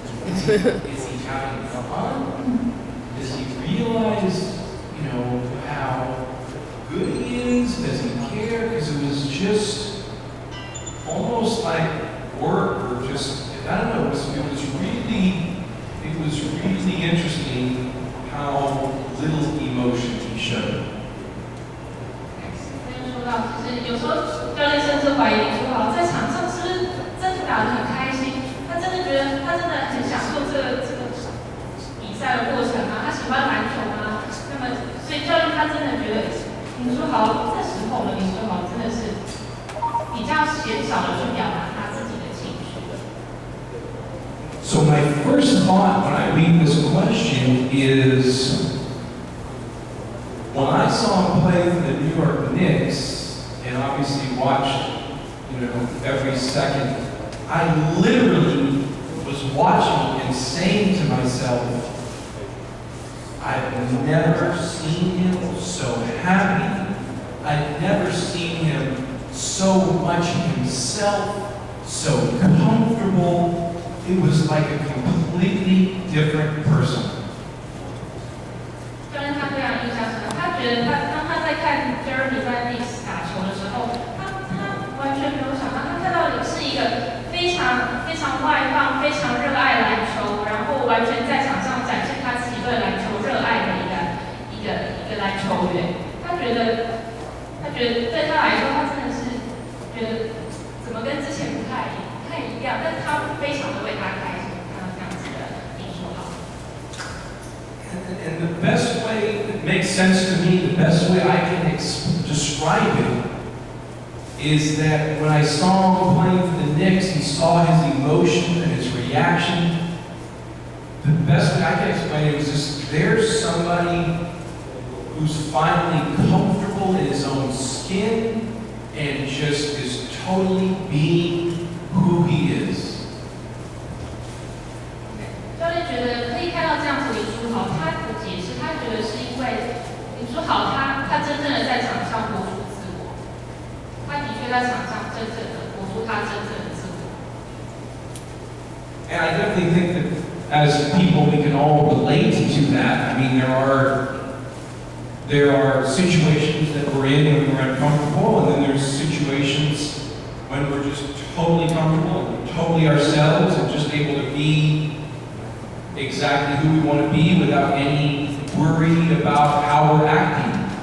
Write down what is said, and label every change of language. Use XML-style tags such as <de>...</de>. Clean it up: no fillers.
<en>Is he having fun? Does he realize, how good he is? Does he care? Because it was just almost like work, or just, I don't know, it was really interesting how little emotion he showed.</en> <zh>说到，就是有时候教练甚至怀疑林书豪在场上是不是真的打得很开心，他真的觉得他真的很享受这个比赛的过程啊，他喜欢篮球啊。那么，所以教练他真的觉得林书豪这时候的林书豪真的是比较鲜少的去表达他自己的情绪。</zh> <en>So my first thought when I read this question is, when I saw him play for the New York Knicks, and obviously watched, every second, I literally was watching and saying to myself, I've never seen him so happy. I've never seen him so much himself, so comfortable. It was like a completely different person.</en> <zh>教练他非常印象深刻，他觉得当他在看 Jeremy 在 Knicks 打球的时候，他完全没有想到，他看到的是一个非常非常外放、非常热爱篮球，然后完全在场上展现他自己对篮球热爱的一个篮球员。他觉得对他来说，他真的是觉得怎么跟之前不太一样，但是他非常的为他开心，看到这样子的林书豪。</zh> <en>And the best way that makes sense to me, the best way I can describe it, is that when I saw him playing for the Knicks and saw his emotion and his reaction, the best way I can explain it is just there's somebody who's finally comfortable in his own skin and just is totally being who he is.</en> <zh>教练觉得可以看到这样子林书豪，他的解释，他觉得是因为林书豪他真正的在场上活出自我，他的确在场上真正的活出他真正的自我。</zh> <en>And I definitely think that as people we can all relate to that. I mean, there are situations that we're in when we're uncomfortable, and then there's situations when we're just totally comfortable, and totally ourselves, and just able to be exactly who we want to be without any worry about how we're acting.</en>